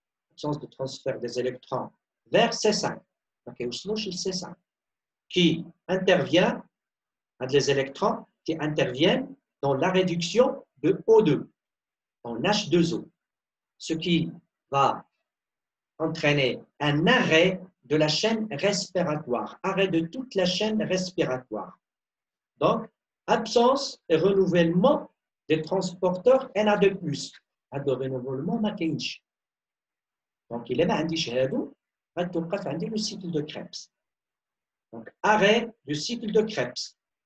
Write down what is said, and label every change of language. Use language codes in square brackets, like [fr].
[fr] Absence de transfert des électrons vers C5. C5 qui intervient, des électrons qui interviennent dans la réduction de O2, en H2O, ce qui va entraîner un arrêt de la chaîne respiratoire, arrêt de toute la chaîne respiratoire. Donc, absence et renouvellement des transporteurs Na2+. [ar] هذا renouvellement ما كاينش. [fr] Donc, il est [ar] ما عنديش هادو غتوقف عندي [fr] le cycle de Krebs. Donc, arrêt du cycle de Krebs.